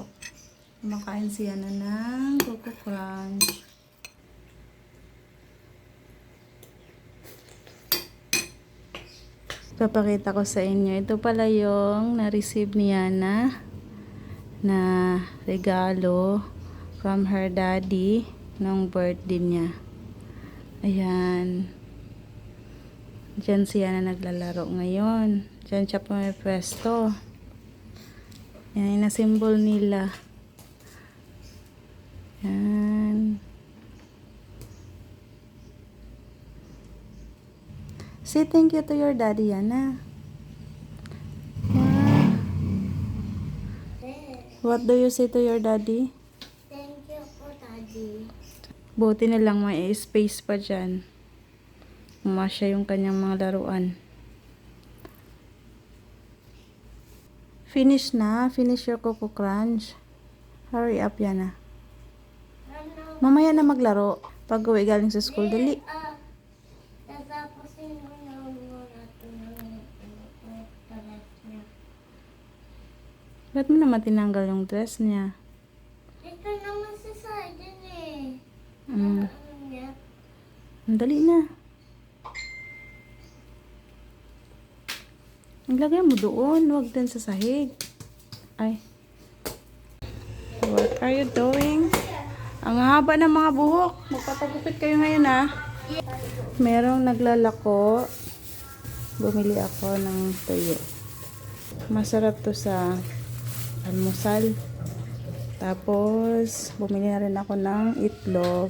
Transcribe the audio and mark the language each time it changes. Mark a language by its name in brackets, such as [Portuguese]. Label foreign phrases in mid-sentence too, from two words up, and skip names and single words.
[Filipino] Kumakain si Yana ng Coco Crunch. Papakita ko sa inyo. Ito pala yung na-receive ni Yana na regalo [English] from her daddy [Filipino] nung birthday niya. Ayan. Diyan siya na naglalaro ngayon. Diyan siya pumipwesto. Yan, na-symbol nila. Yan. [English] Say thank you to your daddy, Yana. Wow. What do you say to your daddy? Thank you po, Daddy. [Filipino] Buti na lang may space pa dyan. Umasya yung kanyang mga laruan. Finish na. [English] Finish your Coco Crunch. Hurry up, Yana. [Filipino] Mamaya na maglaro. Pag uwi galing sa school, dali. Tatapusin mo na muna ito ng talat niya. Ba't mo naman tinanggal yung dress niya? Ito naman sa side din eh. Mm. Ano niya? Dali na. Ilagay mo doon. Huwag din sa sahig. Ay. [English] Work are you doing? [Filipino] Ang haba ng mga buhok. Magpapagupit kayo ngayon ha. Merong naglalako. Bumili ako ng tuyo. Masarap to sa almusal. Tapos, bumili na rin ako ng itlog.